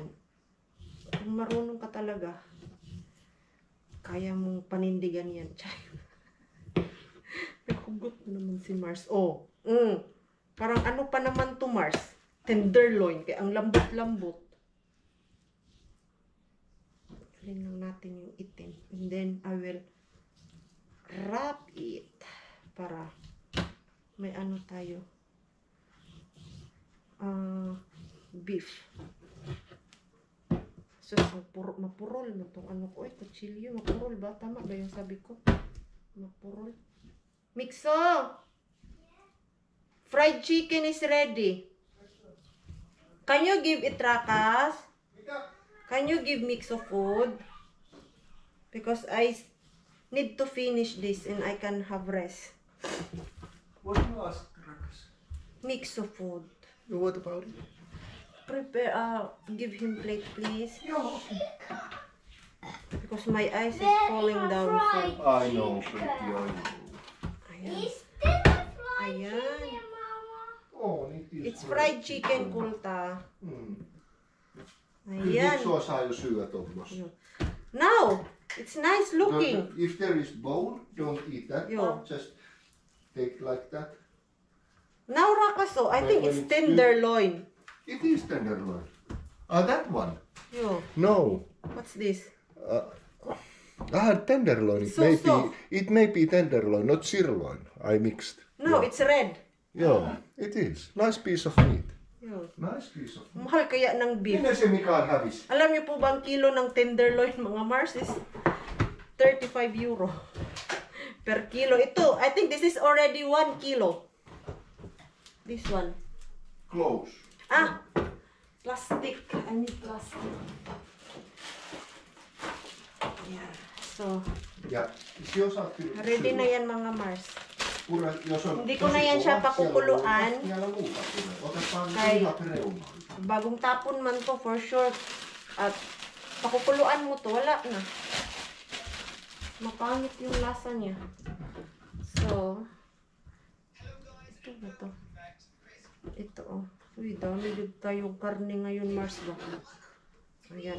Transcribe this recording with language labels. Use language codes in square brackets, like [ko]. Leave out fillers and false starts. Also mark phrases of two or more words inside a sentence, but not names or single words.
[tl] Kung marunong ka talaga, kaya mong panindigan yan. Nakugot naman si Mars. Oh, parang ano pa naman to Mars? Tenderloin. Kaya ang lambot-lambot. Alin lang natin yung itim. [en] And then, I will wrap it [tl] para may ano tayo. [en] Beef. [tl] So, mapurol mo itong ano ko. Kutsilyo, mapurol ba? Tama ba yung sabi ko? Mapurol. [en] Mixo! Fried chicken is ready. Can you give it Rakas? Can you give Mixo food? Because I need to finish this and I can have rest. What do you ask, Rakas? Mixo food. What about it? Prepare, give him plate please. Because my eyes is falling down. So. I know, pretty, I know. [tl] Ayan. [en] Is this a fried [tl] Ayan. [en] chicken, Mama? Oh, it is It's fried chicken, [fi] Kulta. Kyllä [tl] Ayan. [fi] Mixo saa jo syödä tuommoista. [en] Now, it's nice looking. If there is bone, don't eat that [fi] Joo. [en] part. Just take like that. Now, Rakaso, I think When it's it's tenderloin. It is tenderloin. That one. Yo, No. what's this? Tenderloin. So. It may be tenderloin, not sirloin. I mixed. No, it's red. Joo, it is. Nice piece of meat. Yo. Nice piece of meat. [tl] Mahal kaya ng beef. [fi] Minne se Mikael hävisi? [tl] Alam niyo po ba ang kilo ng tenderloin, mga Mars, [en] is 35 euro per kilo. [tl] Ito, [en] I think this is already 1 kilo. This one. Close. Plastic. I need plastic. Yeah. So, [fi] Ja jos saat [tl] ready na yan mga Mars. [fi] Jos on [tl] Hindi ko na yan siya pakukuluan. [fi] Siellä muutakin. Otetaan [tl] Kay- [fi] ihan reunaan. [tl] Bagong tapon man to [en] for sure. [tl] At pakukuluan mo to, wala na. Mapangit yung lasa niya. So, ito ba to? Ito oh. Uy, dami din tayong karne ngayon, Mars ba? Ayan.